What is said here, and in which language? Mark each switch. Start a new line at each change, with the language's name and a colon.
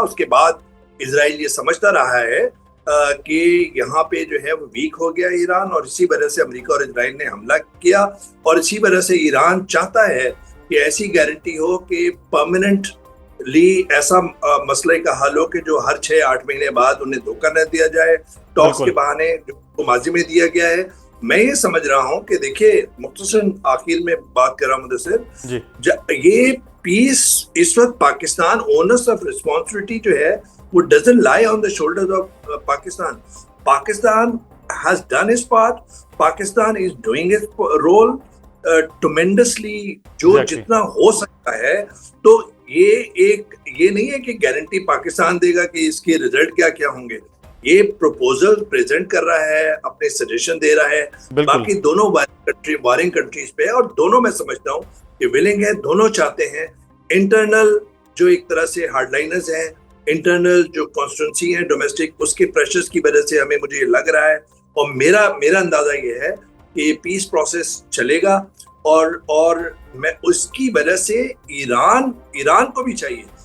Hindi: उसके बाद इजराइल ये समझता रहा है कि यहाँ पे जो है वो वीक हो गया ईरान, और इसी वजह से अमेरिका और इजराइल ने हमला किया, और इसी वजह से ईरान चाहता है कि ऐसी गारंटी हो कि परमानेंटली ऐसा मसले का हल हो कि जो हर 6-8 महीने बाद उन्हें धोखा न दिया जाए टॉक्स के बहाने जो माजी में दिया गया है। मैं ये समझ रहा हूँ कि देखिए, मुख्तसर आखिर में बात कर रहा हूँ मुदस्सिर, ये पीस इस वक्त पाकिस्तान ओनर्स ऑफ रिस्पॉन्सिबिलिटी जो है वो
English: doesn't lie on the shoulders of Pakistan. Pakistan has done its part. Pakistan is doing its role tremendously,
Hindi: जो जितना हो सकता है। तो ये नहीं है कि गारंटी पाकिस्तान देगा कि इसके रिजल्ट क्या होंगे। ये प्रपोजल प्रेजेंट कर रहा है, अपने सजेशन दे रहा है, बाकी दोनों वारिंग कंट्रीज पे है, और दोनों मैं समझता हूँ कि विलिंग है, दोनों चाहते हैं। इंटरनल जो एक तरह से हार्डलाइनर्स हैं, इंटरनल जो कॉन्स्टिट्यूंसी है डोमेस्टिक, उसके प्रेशर्स की वजह से हमें मुझे लग रहा है, और मेरा अंदाजा ये है कि ये पीस प्रोसेस चलेगा, और मैं उसकी वजह से ईरान को भी चाहिए।